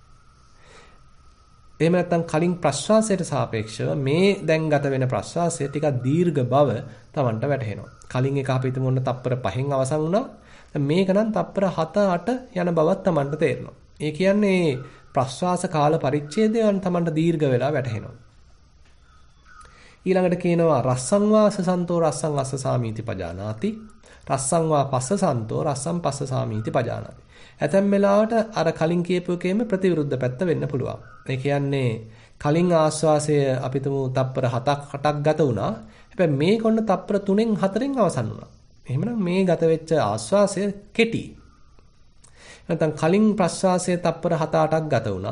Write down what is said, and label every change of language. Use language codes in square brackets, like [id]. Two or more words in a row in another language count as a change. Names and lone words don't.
[si] එහෙම නැත්නම් කලින් ප්‍රශ්වාසයට සාපේක්ෂව මේ දැන් ගත වෙන ප්‍රශ්වාසය ටිකක් දීර්ඝ බව Tamanට වැටහෙනවා. කලින් එක අපි හිතමු ඔන්න තප්පර 5න් අවසන් වුණා. දැන් මේක නම් තප්පර 7-8 යන බවක් Tamanට තේරෙනවා. ඒ කියන්නේ ප්‍රශ්වාස කාල පරිච්ඡේදයන් Tamanට දීර්ඝ වෙලා වැටහෙනවා. ඊළඟට කියනවා [pi] රස්සං වාස සන්තෝ රස්සං අස්ස සාමීති පජානාති. රස්සං වා පස්ස සන්තෝ රස්සං පස්ස සාමීති පජානාති. [si] ඇතැම් වෙලාවට අර කලින් කියපු එකේම ප්‍රතිවිරුද්ධ පැත්ත වෙන්න පුළුවන්. ඒ කියන්නේ කලින් ආස්වාසය අපිටම තප්පර 7ක් ගත වුණා. හැබැයි මේ කොන්න තප්පර 3න් 4න් අවසන් වුණා. එහෙමනම් මේ ගත වෙච්ච ආස්වාසය කෙටි. නැත්නම් කලින් ප්‍රස්වාසය තප්පර 7-8ක් ගත වුණා.